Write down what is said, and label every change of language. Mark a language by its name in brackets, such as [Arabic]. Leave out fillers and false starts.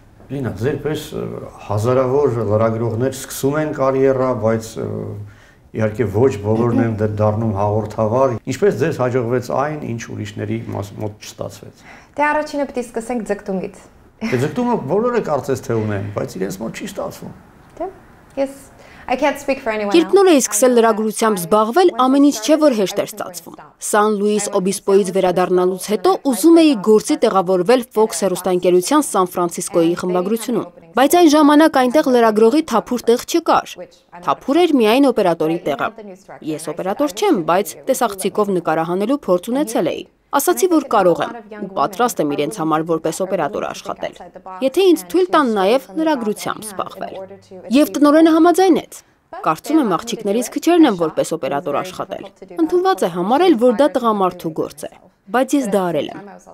[Armenian] Լինա, ձերպես հազարավոր լրագրողներ սկսում են կարիերա, բայց իհարկե ոչ բոլորն են դառնում հաղորդավար։ Ինչպես ձեզ հաջողվեց այն, ինչ ուրիշների մոտ չստացվեց։ Դե առաջինը պետք է սկսենք ձգտումից։ Դե ձգտումը բոլորը կարծես թե ունեն, բայց իրենց մոտ չի ստացվում։ Դե, ես [English] I can't speak for anyone else. [Armenian] Երբ նոր էի սկսել լրագրությամբ զբաղվել, ամեն ինչ չէ որ հեշտ էր ստացվում։ Սան Լուիս Օբիսպոից վերադառնալուց հետո ուզում էի գործի տեղավորվել Fox հեռուստաընկերության Սան Ֆրանցիսկոյի խմբագրությունում, բայց այն ժամանակ այնտեղ լրագրողի թափուր տեղ չկար։ Թափուր էր միայն օպերատորի տեղը։ Ես օպերատոր չեմ, բայց տեսախցիկով նկարահանելու փորձ ունեցել էի։ Ասացի, որ կարող եմ ու պատրաստ եմ իրենց համար որպես օպերատոր աշխատել։ Եթե ինձ թույլ տան նաև լրագրությամբ զբաղվել։ Եվ տնօրենը համաձայնեց։ Կարծում եմ աղջիկներից քչերն են որպես օպերատոր աշխատել։ Ընդունված է համարել, որ դա տղամարդու գործ է։ Բայց ես դա արել եմ։